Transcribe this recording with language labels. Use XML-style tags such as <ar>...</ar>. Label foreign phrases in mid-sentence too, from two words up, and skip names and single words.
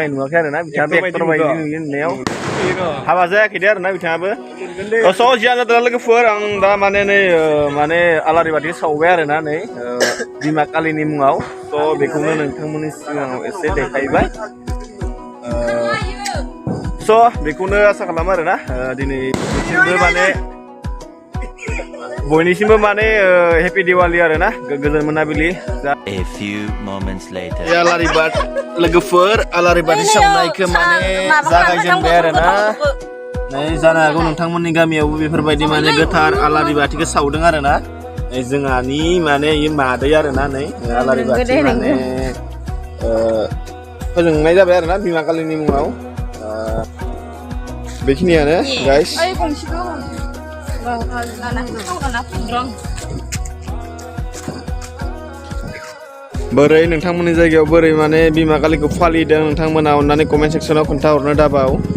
<brx>नुवाखै आरो ना बिथाङाबो एक्टर बायदि नुयो नुनायाव हाबा जायाखै दे आरो ना बिथाङाबो स' जियानो जादों लोगोफोर आं दा माने नै माने आलारि बाथि सावबाय आरो ना नै बिमा कालिनि मुङाव स' बेखौनो नोंथांमोननि सिगाङाव एसे देखायबाय स' बेखौनो आसा खालामो आरो ना दिनै माने बयनिसिमबो माने</brx> <en>happy Diwali</en> <brx>आरो ना गोजोन मोनाबिलि</brx> <en>A few moments later</en> <brx>आलारि बाथि लोगोफोर आलारि बाथि सावनायखौ माने जागायजेनबाय आरो ना नै जानो हागौ नोंथांमोननि गामियावबो बेफोरबायदि माने गोथार आलारि बाथिखौ सावदों आरो ना जोंहानि माने मादै आरो ना नै आलारि बाथि माने फोजोंनाय जाबाय आरो ना बिमा कालिनि मुङाव बेखिनियानो गाइस बोरै नोंथांमोननि जायगायाव बोरै माने बिमा कालिखौ फालिदों नोंथांमोना अननानै कमेन्ट सेक्सनाव खोन्थाहरनो दाबाव</brx>